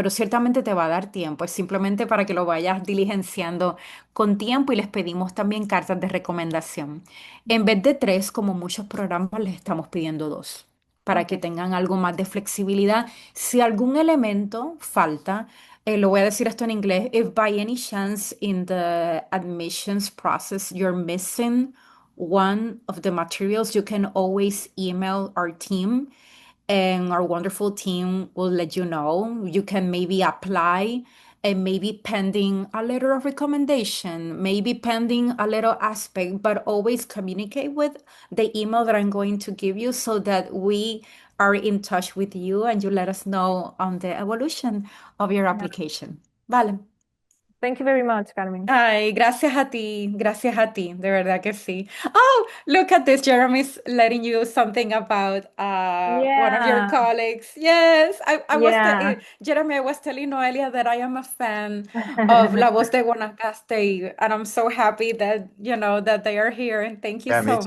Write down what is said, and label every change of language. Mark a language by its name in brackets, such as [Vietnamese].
[Spanish] Pero ciertamente te va a dar tiempo, es simplemente para que lo vayas diligenciando con tiempo y les pedimos también cartas de recomendación. En vez de tres, como muchos programas, les estamos pidiendo dos, para Ok, que tengan algo más de flexibilidad. Si algún elemento falta, lo voy a decir esto en inglés. [English] If by any chance in the admissions process you're missing one of the materials, you can always email our team and our wonderful team will let you know. You can maybe apply and maybe pending a letter of recommendation, maybe pending a little aspect, but always communicate with the email that I'm going to give you so that we are in touch with you and you let us know on the evolution of your yeah. application. [Spanish] Vale. [English] Thank you very much, Carmen. [Spanish] Ay, gracias a ti, de verdad que sí. [English] Oh, look at this. Jeremy's letting you something about one of your Yeah, colleagues. Yes, yeah. Jeremy, I was telling Noelia that I am a fan of La Voz de Guanacaste, and I'm so happy that, that they are here, and thank you Yeah, me so too.